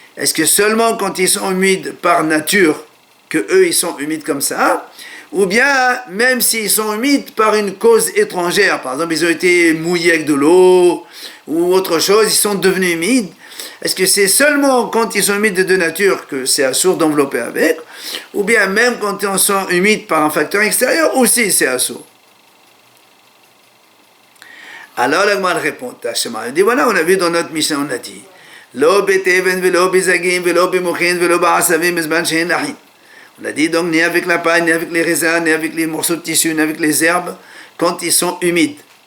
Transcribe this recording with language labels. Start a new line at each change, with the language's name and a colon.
French: Est-ce que seulement quand ils sont humides par nature, que eux ils sont humides comme ça, ou bien même s'ils sont humides par une cause étrangère, par exemple ils ont été mouillés avec de l'eau, ou autre chose, ils sont devenus humides, est-ce que c'est seulement quand ils sont humides de nature que c'est assourd d'envelopper avec, ou bien même quand ils sont humides par un facteur extérieur, aussi c'est assourd? Alors la Gemara répond, elle dit voilà, on a vu dans notre Mishnah, on a dit
Hebrew: לא בתבן ולא בזגים ולא במוחין ולא בעשבים בזמן שאין לחין.
French: On a dit donc ni avec la paille, ni avec les raisins, ni avec les morceaux de tissu, ni avec les herbes, quand ils sont humides.